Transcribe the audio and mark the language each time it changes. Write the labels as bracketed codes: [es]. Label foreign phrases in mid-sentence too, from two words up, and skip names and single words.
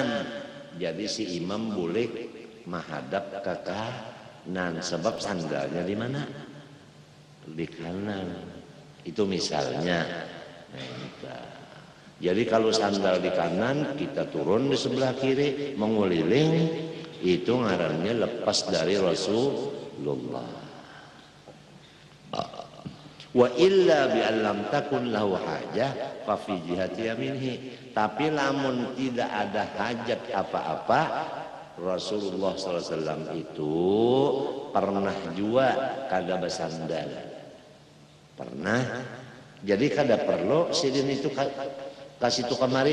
[id] Jadi si imam boleh menghadap ke kanan sebab sandalnya di mana? Di kanan. Itu misalnya. Jadi kalau sandal di kanan kita turun di sebelah kiri menguliling itu ngarannya lepas dari Rasulullah. [ar] Wa illa bi allam takun lahu hajah fa fi jihati yaminhi. [bjn] Tapi lamun tidak ada hajat apa-apa Rasulullah SAW itu pernah juga kada bersandal. Pernah. Jadi kada perlu sidin itu kasih tu kamari.